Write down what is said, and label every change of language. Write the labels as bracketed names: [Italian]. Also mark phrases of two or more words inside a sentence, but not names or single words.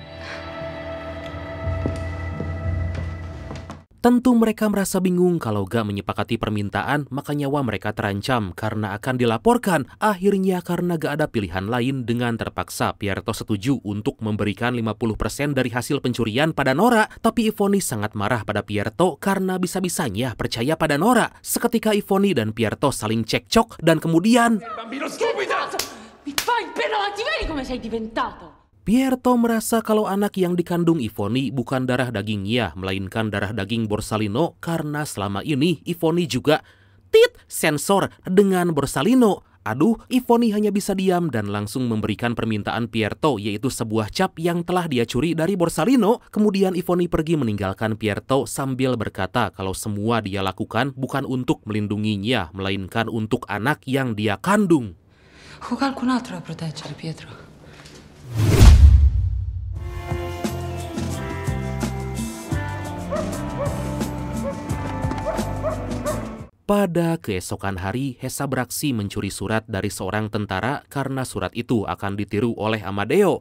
[Indonesian] Tentu mereka merasa bingung kalau gak menyepakati permintaan, maka nyawa mereka terancam karena akan dilaporkan. Akhirnya karena gak ada pilihan lain, dengan terpaksa Pierto setuju untuk memberikan 50% dari hasil pencurian pada Nora. Tapi Ivony sangat marah pada Pierto karena bisa-bisanya percaya pada Nora. Seketika Ivony dan Pierto saling cekcok dan kemudian... [Italian] Bambino stupido! Mi fai il pelo, ti vedi come sei diventato? [Indonesian] Pierto merasa kalau anak yang dikandung Ivony bukan darah dagingnya, melainkan darah daging Borsalino karena selama ini Ivony juga sensor dengan Borsalino. Aduh, Ivony hanya bisa diam dan langsung memberikan permintaan Pierto, yaitu sebuah cap yang telah dia curi dari Borsalino. Kemudian Ivony pergi meninggalkan Pierto sambil berkata kalau semua dia lakukan bukan untuk melindunginya, melainkan untuk anak yang dia kandung. [Italian] Ho qualcun altro da proteggere, Pietro. [Indonesian] Pada keesokan hari, Hesa beraksi mencuri surat dari seorang tentara karena surat itu akan ditiru oleh Amadeo.